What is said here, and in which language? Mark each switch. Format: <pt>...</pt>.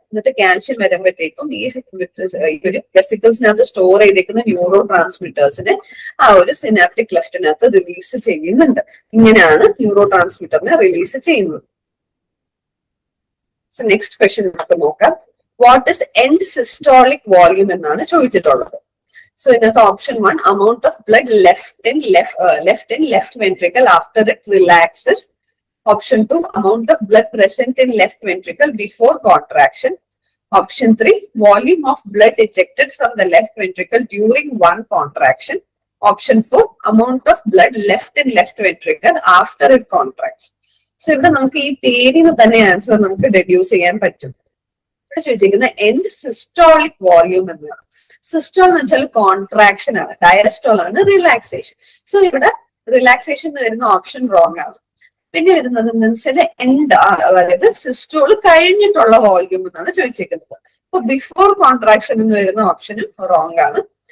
<ml>എന്നിട്ട് കാൽഷ്യം വരുമ്പോഴത്തേക്കും ഈ ഒരു വെസിക്കിൾസിനകത്ത് സ്റ്റോർ ചെയ്തിരിക്കുന്ന ന്യൂറോ ട്രാൻസ്മിറ്റേഴ്സിനെ ആ ഒരു സിനാപ്റ്റിക് ക്ലെഫ്റ്റിനകത്ത് റിലീസ് ചെയ്യുന്നുണ്ട്. ഇങ്ങനെയാണ് ന്യൂറോ ട്രാൻസ്മിറ്ററിനെ റിലീസ് ചെയ്യുന്നത്. സോ നെക്സ്റ്റ് ക്വസ്റ്റ്യൻ നമുക്ക് നോക്കാം.</ml> <en>what is end systolic volume</en> <ml>എന്നാണ് ചോദിച്ചിട്ടുള്ളത്. സോ ഇതിനകത്ത്</ml> <en>Option 1 amount of blood left in left ventricle after it relaxes. Option 2 amount of blood present in left ventricle before contraction. Option 3 volume of blood ejected from the left ventricle during one contraction. Option 4 amount of blood left in left ventricle after it contracts.</en> <ml>So ഇവിടെ നമുക്ക് ഈ പേരിന് തന്നെ answer നമുക്ക് deduce ചെയ്യാൻ പറ്റും. ഇവിടെ ചോദിച്ചിരിക്കുന്ന എൻഡ് സിസ്റ്റോളിക് വോള്യൂം എന്നാണ്. സിസ്റ്റോൾ എന്ന് വെച്ചാൽ കോൺട്രാക്ഷൻ ആണ്, ഡയസ്റ്റോൾ ആണ് റിലാക്സേഷൻ. സോ ഇവിടെ റിലാക്സേഷൻ എന്ന് വരുന്ന ഓപ്ഷൻ റോങ് ആണ്. പിന്നെ വരുന്നത് എന്താണെന്ന് വെച്ചാൽ എൻഡ്, അതായത് സിസ്റ്റോൾ കഴിഞ്ഞിട്ടുള്ള വോള്യൂം എന്നാണ് ചോദിച്ചിരിക്കുന്നത്. അപ്പൊ ബിഫോർ കോൺട്രാക്ഷൻ എന്ന് വരുന്ന ഓപ്ഷനും റോങ് ആണ്.</ml>